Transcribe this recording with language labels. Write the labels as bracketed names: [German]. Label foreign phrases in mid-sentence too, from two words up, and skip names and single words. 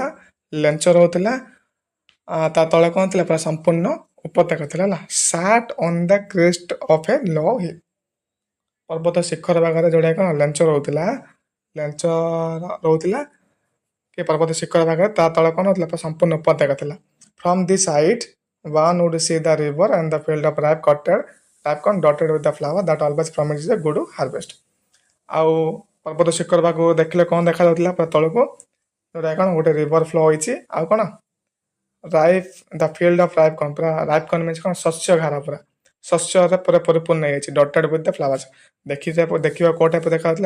[Odia] ଲେଞ୍ଚ ରହୁଥିଲା। ତା ତଳେ କ'ଣ ଥିଲା? ପୁରା ସମ୍ପୂର୍ଣ୍ଣ ଉପତ୍ୟକା ଥିଲା ହେଲା। [English] sat on the crest of a low hill. [Odia] ପର୍ବତ ଶିଖର ଭାଗରେ ଯୋଉଟା କ'ଣ ଲେଞ୍ଚ ରହୁଥିଲା କି ପର୍ବତ ଶିଖର ଭାଗରେ ତା ତଳେ କ'ଣ ଥିଲା? ପୁରା ସମ୍ପୂର୍ଣ୍ଣ ଉପତ୍ୟକା ଥିଲା। [English] from the site one would see the river and the field of ripe corn dotted with the flower that always promises a good harvest. [Odia] ଆଉ ପର୍ବତ ଶିଖର ଭାଗକୁ ଦେଖିଲେ କ'ଣ ଦେଖାଯାଉଥିଲା? ପୁରା ତଳକୁ ଯୋଉଟା କ'ଣ ଗୋଟେ ରିଭର ଫ୍ଲୋ ହେଇଛି। ଆଉ କ'ଣ? [English] the field of ripe corn. ପୁରା ripe corn means କ'ଣ? [Odia] ଶସ୍ୟ ଘାର, ପୁରା ଶସ୍ୟରେ ପୁରା ପରିପୂର୍ଣ୍ଣ ହେଇଯାଇଛି। [English] dotted with the flowers. [Odia] ଦେଖିବା କେଉଁ ଟାଇପ୍ର ଦେଖାଯାଉଥିଲା?